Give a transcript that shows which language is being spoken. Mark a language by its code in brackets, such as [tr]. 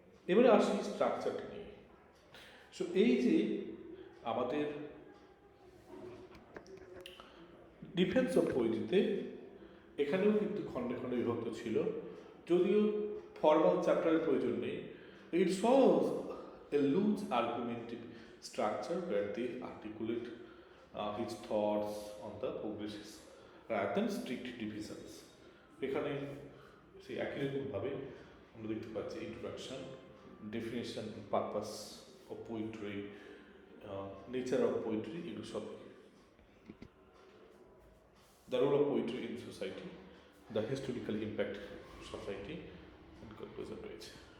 [bn] এবারে আসি স্ট্রাকচারটা নিয়ে। সো এই যে আমাদের ডিফেন্স অফ পোয়েট্রিতে এখানেও কিন্তু খণ্ডে খণ্ডে বিভক্ত ছিল, যদিও ফর্মাল চ্যাপ্টারের প্রয়োজন নেই। [en] It shows a loose argumentative structure where they articulate his thoughts on the progresses rather than strict divisions. [bn] এখানে সেই একই রকমভাবে আমরা দেখতে পাচ্ছি introduction, definition, purpose of poetry, nature of poetry, এগুলো সব, the role of poetry in society, the historical impact society and conclusion রয়েছে।